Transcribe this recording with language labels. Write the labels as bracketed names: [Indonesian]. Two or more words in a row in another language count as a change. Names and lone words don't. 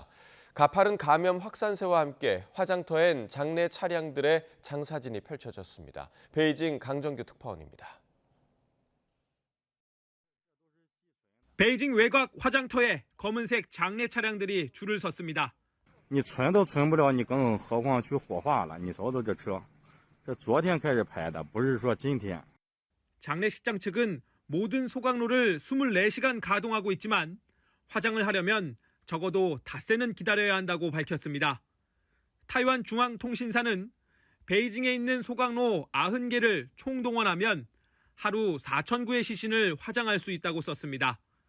[Korean] 가파른 감염 확산세와 함께 화장터엔 장내 차량들의 장사진이 펼쳐졌습니다. 베이징 강정규 특파원입니다. 베이징 외곽 화장터에 검은색 장내 차량들이 줄을 섰습니다. [Chinese] 你存都存不了，你更何况去火化了。你瞅瞅这车，这昨天开始排的，不是说今天。 [Korean] 장례식장 측은 모든 소각로를 24시간 가동하고 있지만 화장을 하려면 적어도 닷새는 기다려야 한다고 밝혔습니다. 타이완 중앙통신사는 베이징에 있는 소각로 90개를 총동원하면 하루 4,000구의 시신을 화장할 수 있다고 썼습니다.